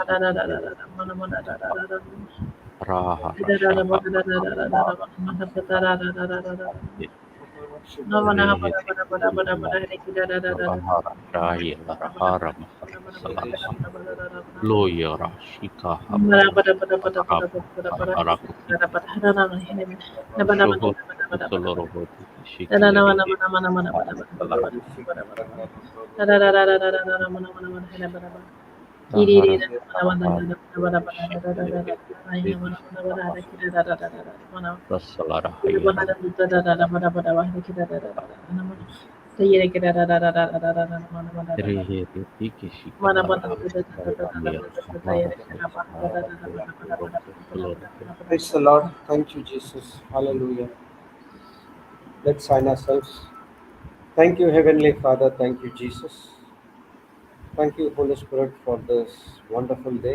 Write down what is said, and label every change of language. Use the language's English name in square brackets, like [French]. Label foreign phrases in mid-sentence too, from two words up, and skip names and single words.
[English] mahada da da da da da mana mana da da da da. Rahara Da da da ba Shaha da da da da da da da mana da da da da da da da da. Na mana ba Lehere da ba da ba da ba da ba da hidi kita da da da da. Rahara Shahi Larahara Mahara Salaha Loyara Shika Habara Haraku Shoho Solorohotu Shikilere Rahara Rasalara Hayara Rehe Tiki Shikalara Praise the Lord. Thank you, Jesus. Hallelujah. Let's sign ourselves. Thank you, Heavenly Father. Thank you, Jesus. Thank you, Holy Spirit, for this wonderful day.